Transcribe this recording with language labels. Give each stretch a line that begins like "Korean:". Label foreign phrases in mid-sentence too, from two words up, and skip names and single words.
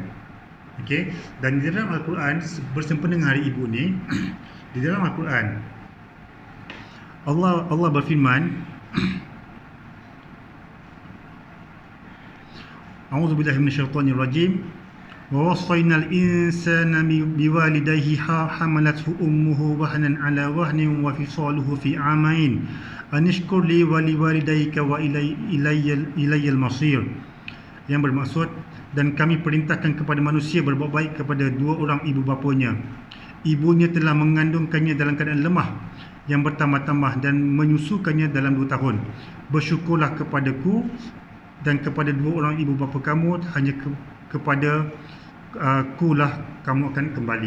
Malay: Okey, dan di dalam Al-Quran bersempena dengan hari ibu ni di dalam Al-Quran Allah berfirman,
Arabic: أعوذ بالله من الشيطان الرجيم. ووصينا الإنسان بوالديه حملته أمه وهنا على وهن وفصاله في عامين أن اشكر لي ولوالديك وإلي المصير.
Malay: Yang bermaksud, dan kami perintahkan kepada manusia berbuat baik kepada 2 orang ibu bapanya. Ibunya telah mengandungkannya dalam keadaan lemah yang bertambah-tambah dan menyusukannya dalam 2 tahun. Bersyukurlah kepadaku dan kepada 2 orang ibu bapa kamu, hanya kepada akulah kamu akan kembali.